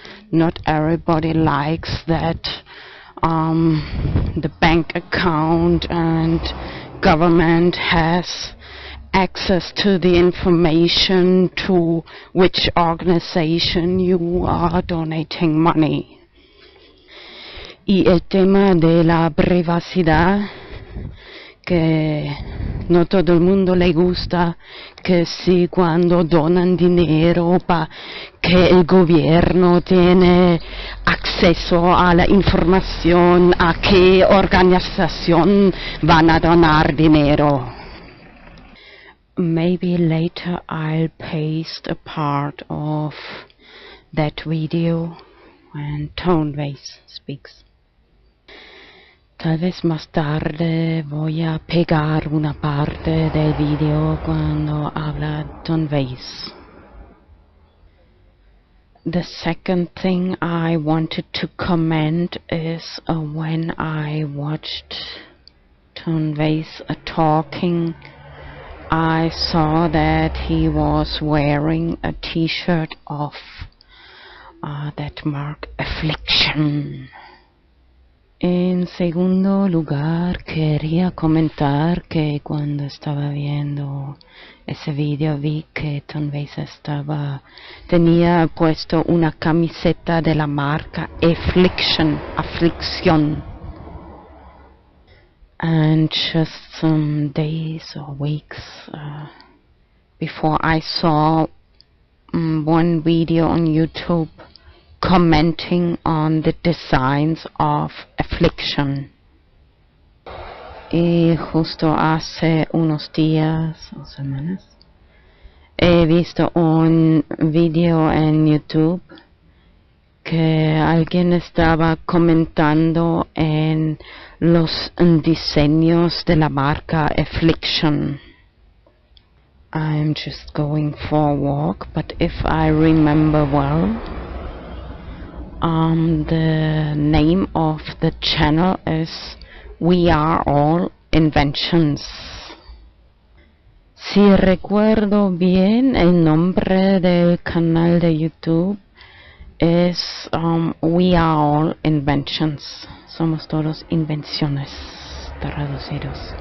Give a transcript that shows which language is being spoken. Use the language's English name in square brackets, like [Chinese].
[English] Not everybody likes that the bank account and government has access to the information to which organization you are donating money. [Spanish] Y el tema de la privacidad, que no todo el mundo le gusta, que si cuando donan dinero que el gobierno tiene acceso a la información a qué organización van a donar dinero. [English] Maybe later I'll paste a part of that video when Tone Vase speaks. [Spanish] Tal vez más tarde voy a pegar una parte del video cuando habla Tone Vase. [English] The second thing I wanted to comment is when I watched Tone Vase talking, I saw that he was wearing a t-shirt of that mark Affliction. [Spanish] En segundo lugar, quería comentar que cuando estaba viendo ese video vi que Tone Vase tenía puesto una camiseta de la marca Affliction. [English] And just some days or weeks before, I saw one video on YouTube commenting on the designs of Affliction. [Spanish] Y justo hace unos días o semanas he visto un video en YouTube que alguien estaba comentando en los diseños de la marca Affliction. [English] I'm just going for a walk, but if I remember well, the name of the channel is We Are All Inventions. [Spanish] Si recuerdo bien, el nombre del canal de YouTube es We Are All Inventions. Somos todos invenciones, traducidos.